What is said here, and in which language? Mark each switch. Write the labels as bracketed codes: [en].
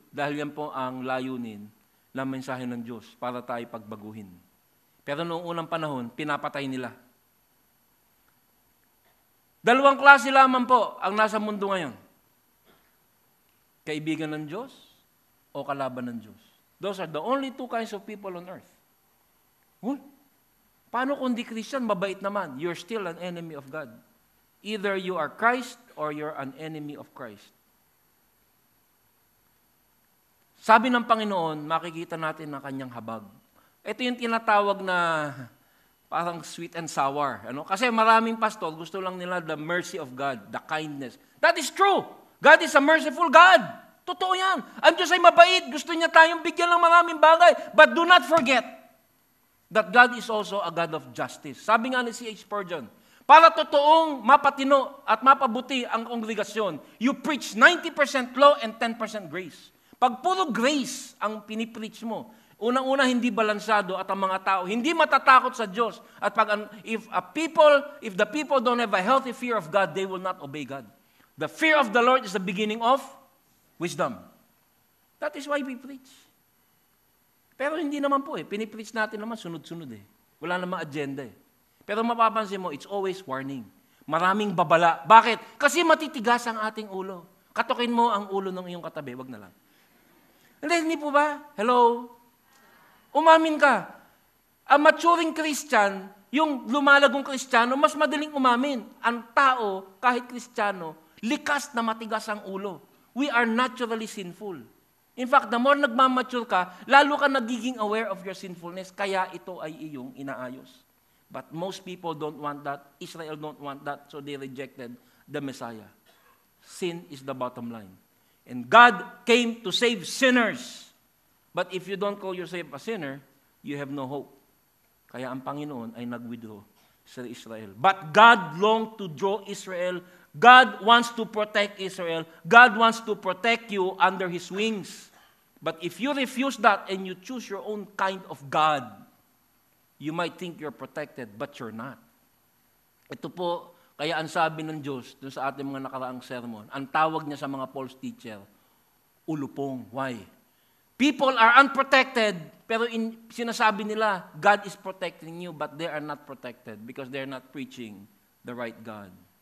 [tl] Dahil yan po ang layunin ng mensahe ng Diyos para tayo pagbaguhin. Pero noong unang panahon, pinapatay nila. 2 klase lamang po ang nasa mundo ngayon. Kaibigan ng Diyos o kalaban ng Diyos. [en] Those are the only 2 kinds of people on earth. [tl] Paano kung di Christian, mabait naman? [en] You're still an enemy of God. Either you are Christ or you're an enemy of Christ. [tl] Sabi ng Panginoon, makikita natin ang kanyang habag. Ito yung tinatawag na parang sweet and sour. Kasi maraming pastor, gusto lang nila [en] the mercy of God, the kindness. That is true. God is a merciful God. [tl] Totoo yan. Ang Diyos ay mabait. Gusto niya tayong bigyan ng maraming bagay. [en] But do not forget that God is also a God of justice. [tl] Sabi nga ni C.H. Spurgeon, para totoong mapatino at mapabuti ang kongregasyon, [en] you preach 90% law and 10% grace. [tl] Pag puro grace ang pinipreach mo, unang-una hindi balansado at ang mga tao hindi matatakot sa Diyos. [en] At if the people don't have a healthy fear of God, they will not obey God. The fear of the Lord is the beginning of wisdom. That is why we preach. [tl] Pero hindi naman po pinipreach natin naman sunod-sunod Wala namang agenda Pero mapapansin mo, [en] it's always warning. [tl] Maraming babala. Bakit? Kasi matitigas ang ating ulo. Katukin mo ang ulo ng iyong katabi, wag na lang. Hindi po ba? Hello? Umamin ka. Ang maturing Christian, yung lumalagong Kristiyano, mas madaling umamin. Ang tao, kahit Kristiyano, likas na matigas ang ulo. [en] We are naturally sinful. In fact, the more nagmamature ka, [tl] lalo ka nagiging [en] aware of your sinfulness, [tl] kaya ito ay iyong inaayos. [en] But most people don't want that. Israel don't want that, so they rejected the Messiah. Sin is the bottom line. And God came to save sinners. But if you don't call yourself a sinner, you have no hope. [tl] Kaya ang Panginoon ay nag-withdraw sa Israel. [en] But God longed to draw Israel. God wants to protect Israel. God wants to protect you under His wings. But if you refuse that and you choose your own kind of God, you might think you're protected, but you're not. [tl] Ito po, kaya ang sabi ng Diyos dun sa ating mga nakaraang sermon, ang tawag niya sa mga false teacher, ulupong. [en] Why? People are unprotected, [tl] pero sinasabi nila, [en] God is protecting you, but they are not protected because they're not preaching the right God.